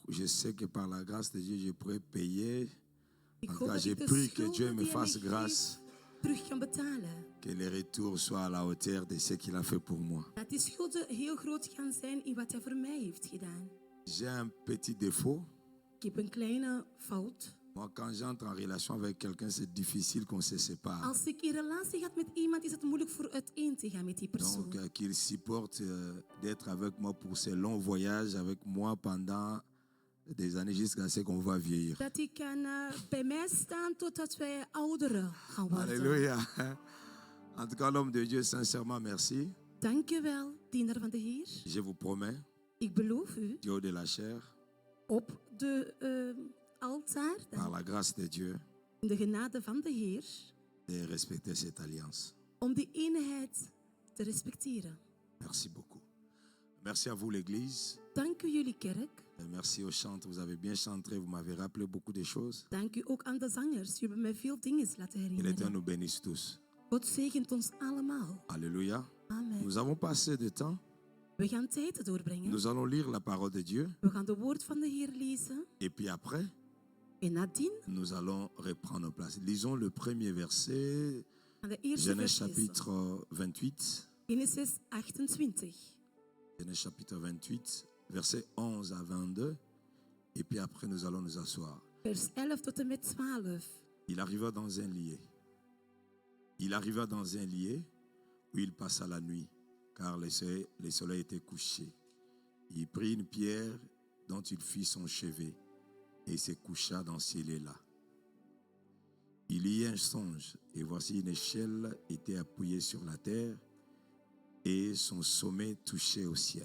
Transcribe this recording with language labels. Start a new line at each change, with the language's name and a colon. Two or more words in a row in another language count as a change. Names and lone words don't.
French: je sais que par la grâce de Dieu, je pourrais payer.
Dutch: Ik
French: En tout
Dutch: hoop
French: cas,
Dutch: dat
French: j'ai
Dutch: ik de
French: pris que Dieu
Dutch: schulden
French: me
Dutch: die hij
French: fasse
Dutch: mij
French: grâce,
Dutch: geeft terug kan betalen.
French: que les retours soient à la hauteur de ce qu'il a fait pour moi.
Dutch: Dat die schulden heel groot gaan zijn in wat hij voor mij heeft gedaan.
French: J'ai un petit défaut.
Dutch: Ik heb een kleine fout.
French: Moi, quand j'entre en relation avec quelqu'un, c'est difficile qu'on se sépare.
Dutch: Als ik in relatie ga met iemand, is het moeilijk voor uiteen te gaan met die persoon.
French: Donc, qu'il supporte d'être avec moi pour ces longs voyages avec moi pendant des années jusqu'à ce qu'on va vieillir.
Dutch: Dat hij kan bij mij staan totdat wij ouderen gaan worden.
French: Alléluia. En tout cas, l'homme de Dieu, sincèrement, merci.
Dutch: Dank je wel, dienaar van de Heer.
French: Je vous promets,
Dutch: Ik beloof u,
French: Dieu de la chair,
Dutch: op de altaar,
French: par la grâce de Dieu,
Dutch: in de genade van de Heer,
French: de respecter cette alliance.
Dutch: om die eenheid te respecteren.
French: Merci beaucoup. Merci à vous, l'Église.
Dutch: Dank u jullie kerk.
French: Et merci aux chantres. Vous avez bien chanté. Vous m'avez rappelé beaucoup de choses.
Dutch: Dank u ook aan de zangers. Jullie hebben mij veel dingen laten
French: Que l'Éternel
Dutch: herinneren.
French: nous bénisse tous.
Dutch: God zegent ons allemaal.
French: Alléluia. Amen. Nous avons passé de temps.
Dutch: We gaan tijd doorbrengen.
French: Nous allons lire la parole de Dieu.
Dutch: We gaan de woord van de Heer lezen.
French: Et puis après,
Dutch: En nadien
French: nous allons reprendre nos places. Lisons le premier verset,
Dutch: gaan de eerste
French: Genèse
Dutch: vers lezen.
French: chapitre 28.
Dutch: Genesis 28.
French: Genèse chapitre 28, versets 11 à 22. Et puis après, nous allons nous asseoir.
Dutch: Vers 11 tot en met 12.
French: Il arriva dans un lieu. Il arriva dans un lieu où il passa la nuit, car le soleil était couché. Il prit une pierre dont il fit son chevet et se coucha dans ce lieu-là. Il y eut un songe, et voici une échelle était appuyée sur la terre, et son sommet touchait au ciel.